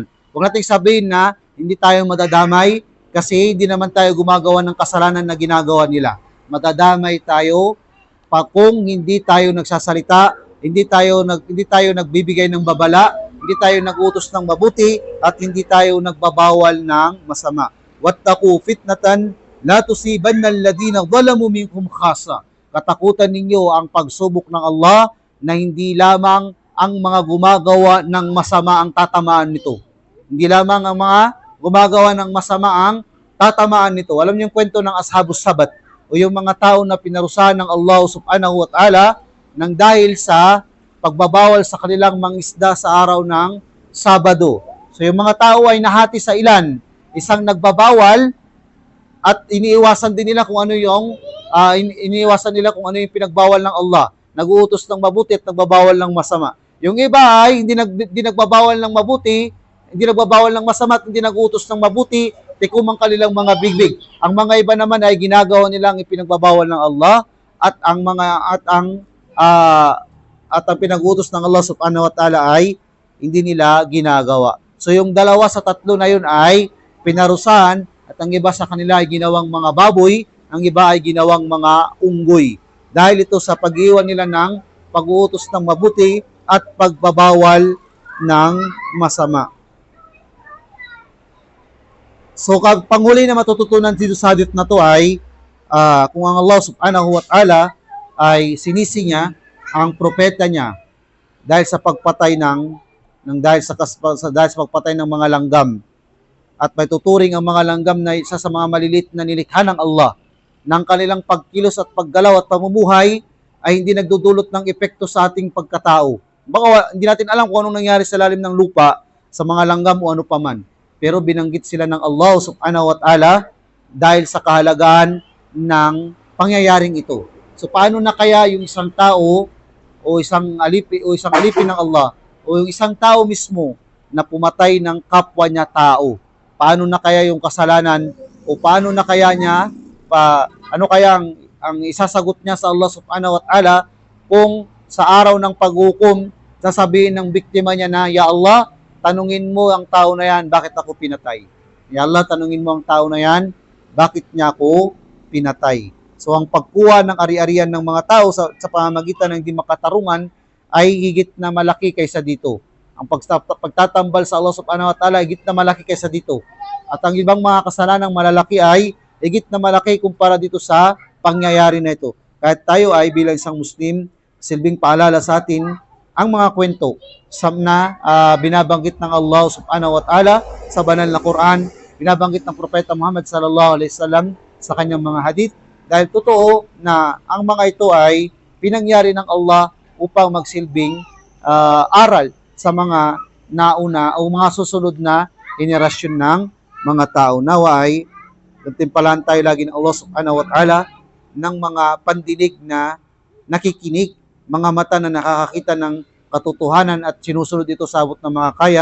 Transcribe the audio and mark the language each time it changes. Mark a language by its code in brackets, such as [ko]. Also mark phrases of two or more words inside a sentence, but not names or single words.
[tl] Huwag nating sabihin na hindi tayo madadamay kasi hindi naman tayo gumagawa ng kasalanan na ginagawa nila. Madadamay tayo kung hindi tayo nagsasalita, hindi tayo nagbibigay ng babala, hindi tayo nagutos ng mabuti, at hindi tayo nagbabawal ng masama. [ar] واتقوا فتنة لا تصيبن الذين ظلموا منكم خاصة. [tl] Katakutan ninyo ang pagsubok ng Allah na hindi lamang ang mga gumagawa ng masama ang tatamaan nito. Hindi lamang ang mga gumagawa ng masama ang tatamaan nito. Alam niyo yung kwento ng Ashabus Sabat, o yung mga tao na pinarusahan ng [ar] الله سبحانه وتعالى [tl] nang dahil sa pagbabawal sa kanilang mangisda sa araw ng Sabado. So yung mga tao ay nahati sa ilan. Isang nagbabawal at iniiwasan din nila kung ano yung pinagbawal ng Allah. Nag-uutos ng mabuti at nagbabawal ng masama. Yung iba ay hindi nagbabawal ng mabuti, hindi nagbabawal ng masama at hindi nag-uutos ng mabuti, tikom ang kanilang mga bigbig. Ang mga iba naman ay ginagawa nilang ipinagbabawal ng Allah at ang pinag-uutos ng [ar] الله سبحانه وتعالى [tl] ay hindi nila ginagawa. So yung dalawa sa tatlo na yun ay pinarusahan, at ang iba sa kanila ay ginawang mga baboy, ang iba ay ginawang mga unggoy. Dahil ito sa pag-iwan nila ng pag-uutos ng mabuti at pagbabawal ng masama. So panghuli na matututunan dito sa hadith na to ay kung ang [ar] الله سبحانه وتعالى [tl] ay sinisi niya ang propeta niya dahil sa pagpatay dahil sa pagpatay ng mga langgam, at may tuturing ang mga langgam na isa sa mga malilit na nilikha ng Allah, ng kanilang pagkilos at paggalaw at pamumuhay ay hindi nagdudulot ng epekto sa ating pagkatao. Baka hindi natin alam kung anong nangyari sa lalim ng lupa sa mga langgam o ano paman, pero binanggit sila ng [ar] الله سبحانه وتعالى [tl] dahil sa kahalagaan ng pangyayaring ito. So paano na kaya yung isang tao o isang alipin ng Allah o yung isang tao mismo na pumatay ng kapwa niya tao? Paano na kaya yung kasalanan, o paano na kaya niya ano kaya ang isasagot niya sa [ar] الله سبحانه وتعالى [tl] kung sa araw ng paghukom sasabihin ng biktima niya na, [ar] يا الله, [tl] tanungin mo ang tao na yan, bakit ako pinatay? [ar] يا الله, [tl] tanungin mo ang tao na yan, bakit niya ako pinatay? So ang pagkuha ng ari-arian ng mga tao sa pamamagitan ng hindi makatarungan ay higit na malaki kaysa dito. Ang pagtatambal sa [ar] الله سبحانه وتعالى [tl] higit na malaki kaysa dito. At ang ibang mga kasalanang malalaki ay higit na malaki kumpara dito sa pangyayari na ito. Kahit tayo ay bilang isang Muslim, silbing paalala sa atin ang mga kwento na binabanggit ng [ar] الله سبحانه وتعالى [tl] sa banal na Quran, binabanggit ng Propeta Muhammad [ar] صلى الله عليه وسلم [tl] sa kanyang mga hadith, dahil totoo na ang mga ito ay pinangyari ng Allah upang magsilbing aral sa mga nauna o mga susunod na henerasyon ng mga tao. Nawa ay nagtimpalan tayo lagi ng [ar] الله سبحانه وتعالى [tl] ng mga pandinig na nakikinig, mga mata na nakakakita ng katotohanan at sinusunod ito sa abot ng mga kaya.